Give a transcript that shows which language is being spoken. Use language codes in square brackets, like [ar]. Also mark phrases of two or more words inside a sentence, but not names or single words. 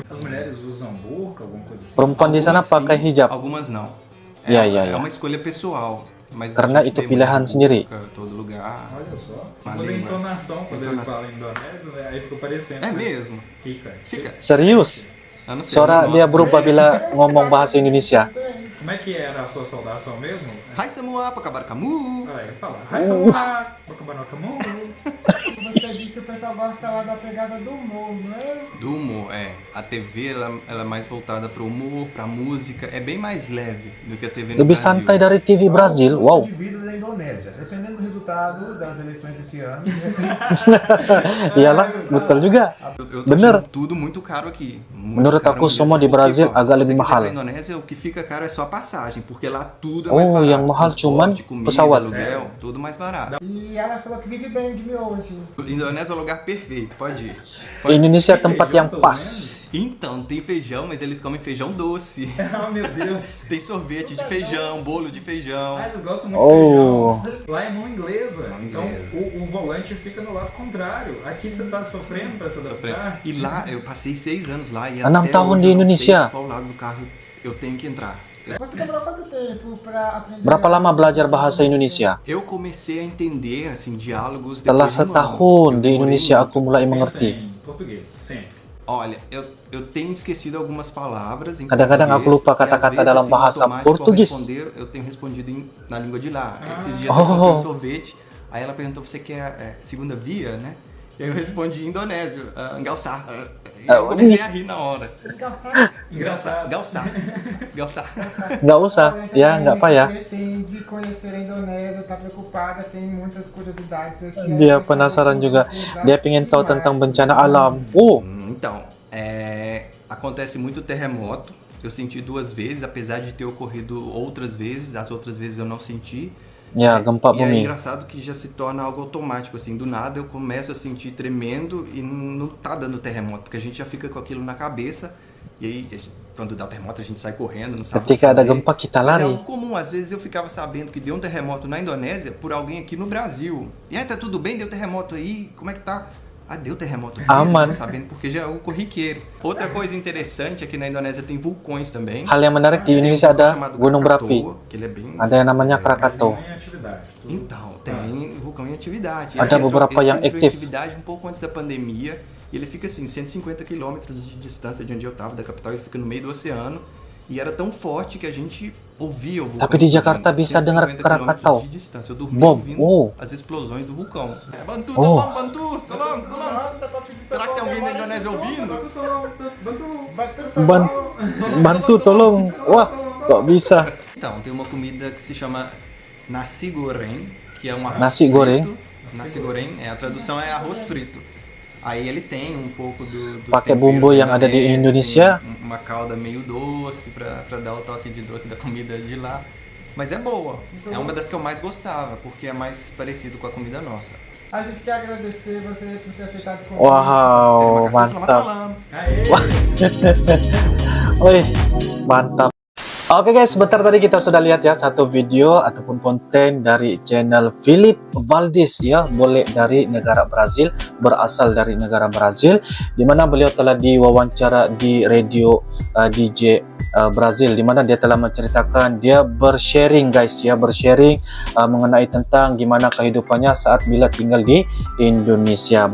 [pt] As mulheres usam burca, alguma coisa assim. [id] Perempuan di sana [pt] Algumas sim, [id] pakai hijab. [pt] Algumas não. [id] Iya, iya, [pt] É [id] iya. [pt] uma escolha pessoal. Mas [id] Karena [pt] a gente [id] itu [pt] vê [id] pilihan [pt] muito [id] sendiri. [pt] burca, todo lugar. Olha só. Uma Muda a língua. entonação quando ele Entonação. fala indonésio, né? Aí fica parecendo. É né? mesmo. Fica. Fica. [id] Serius. [pt] Eu não sei, [id] Suara [pt] eu não [id] dia [pt] noto. [id] berubah bila ngomong bahasa Indonesia. [pt] Como é que era a sua saudação mesmo? [id] Hai semua, apa kabar kamu? [pt] Aí fala, [id] Hai Samua, Bakabanokamu. [pt] Você disse, o pessoal gosta lá da pegada do humor, não é? Do humor, é. A TV ela é mais voltada pro humor, pra música. É bem mais leve do que a TV no [id] Lebih [pt] Brasil. [id] santai dari TV Brazil. [pt] O Wow. custo de vida da Indonésia. Dependendo do resultado das eleições esse ano, [id] Iyalah, betul juga. [pt] Eu tô [id] Bener. [pt] achando tudo muito caro aqui. Muito [id] Menurut [pt] caro [id] aku [pt] mesmo. [id] semua di [pt] Porque, [id] Brasil [pt] ó, se [id] agak [pt] você [id] lebih [pt] quiser [id] mahal. [pt] pra Indonésia, o que fica caro é só a passagem, porque lá tudo é Oh, mais barato. [id] yang mahal cuman [pt] Transporte, comida, [id] pesawat. [pt] aluguel, tudo mais barato. e ela falou que vive bem de miojo. Indonésia é o lugar perfeito, pode ir. [id] Indonesia tempat yang [pt] pelo [id] pas. [pt] Então, tem feijão, mas eles comem feijão doce. Ah, meu Deus. Tem sorvete de feijão, bolo de feijão. Ah, eles gostam muito Oh. de feijão. Lá é mão inglesa. Então inglesa. o volante fica no lado contrário. Aqui você tá sofrendo pra se adaptar. E lá, eu passei 6 anos lá e [id] 6 [pt] até [id] tahun [pt] hoje [id] di [pt] eu não [id] Indonesia. [pt] sei qual lado do carro eu tenho que entrar. Você demorou quanto tempo pra aprender? [id] Berapa lama belajar bahasa Indonesia? [pt] Eu comecei a entender, assim, diálogos [id] Setelah [pt] depois de um ano. [id] setahun [pt] Eu [id] di [pt] demorei [id] Indonesia [pt] muito. [id] aku mulai [pt] Pensa [id] mengerti. [pt] em português, sempre. Olha, eu tenho esquecido algumas palavras em [id] Kadang-kadang aku [pt] português, [id] lupa [pt] e às [id] kata-kata [pt] vezes, [id] dalam [pt] assim, [id] bahasa [pt] no automático, ao [id] português. [pt] responder, eu tenho respondido na língua de lá. Esses dias Oh. eu comprei um sorvete, aí ela perguntou, você quer segunda via, né? E aí eu respondi em indonésio, engalçar. E eu comecei a rir na hora. Engraçado. Galçar. Galçar. [id] Nggak usah, ya nggak payah. [pt] Pretende conhecer a Indonésia, tá preocupada, tem muitas curiosidades aqui. [id] Dia penasaran juga. Dia pengen tahu tentang bencana alam. Oh, [pt] Então, acontece muito terremoto. Eu senti 2 vezes, apesar de ter ocorrido outras vezes. As outras vezes eu não senti. [id] ya gempa [pt] E é [id] bumi. [pt] engraçado que já se torna algo automático, assim, do nada eu começo a sentir tremendo e não tá dando terremoto, porque a gente já fica com aquilo na cabeça, e aí quando dá terremoto a gente sai correndo, não sabe o que [id] Ketika ada [pt] fazer. [id] gempa kita [pt] Mas é [id] lari. [pt] algo comum, às vezes eu ficava sabendo que deu um terremoto na Indonésia por alguém aqui no Brasil. E aí, tá tudo bem? Deu terremoto aí? Como é que tá? Ah, deu terremoto aqui? [id] Aman. [pt] Eu tô sabendo porque já é algo corriqueiro. Outra coisa interessante é que na Indonésia tem vulcões também. [id] Hal yang menarik di [pt] Tem um [id] Indonesia [pt] vulcão [id] ada [pt] chamado [id] gunung berapi. [pt] Krakatoa, que ele é bem... [id] Ada yang namanya [pt] Mas [id] Krakatau. [pt] não em atividade. Tudo- Então, tem vulcão em atividade. [id] Ada [pt] Esse entrou- [id] beberapa [pt] esse [id] yang [pt] entrou em [id] aktif. [pt] atividade um pouco antes da pandemia. E ele fica assim, 150 quilômetros de distância de onde eu estava, da capital. Ele fica no meio do oceano. E era tão forte que a gente ouvia o vulcão. [id] Tapi di Jakarta [pt] explodindo, [id] bisa dengar [pt] 150 [id] Krakatau. [pt] quilômetros de distância. Eu dormia Bom, ouvindo oh. as explosões do vulcão. [id] Bantu, Oh. Bantu, tolong. [pt] Será que tem alguém da Indonésia ouvindo? [id] Bantu tolong. Wah, kok bisa? [pt] Então, tem uma comida que se chama [id] nasi goreng, [pt] que é um arroz [id] Nasi [pt] frito. [id] goreng? Nasi goreng, [pt] a tradução é arroz frito. Aí ele tem um pouco dos [id] Pakai [pt] temperos [id] bumbu yang [pt] da [id] ada di Indonesia. [pt] tem uma calda meio doce pra dar o toque de doce da comida de lá. Mas é boa. É uma das que eu mais gostava, porque é mais parecido com a comida nossa. A gente quer agradecer você por ter aceitado o convite. Wow, [id] Terima kasih, selamat mantap. malam. Aê! Wih, mantap. [ms] Oke guys, sebentar tadi kita sudah lihat ya satu video ataupun konten dari channel Philip Valdez ya, boleh dari negara Brazil, berasal dari negara Brazil, di mana beliau telah diwawancara di radio DJ Brazil, di mana dia telah menceritakan, dia bersharing guys ya, bersharing mengenai tentang gimana kehidupannya saat bila tinggal di Indonesia.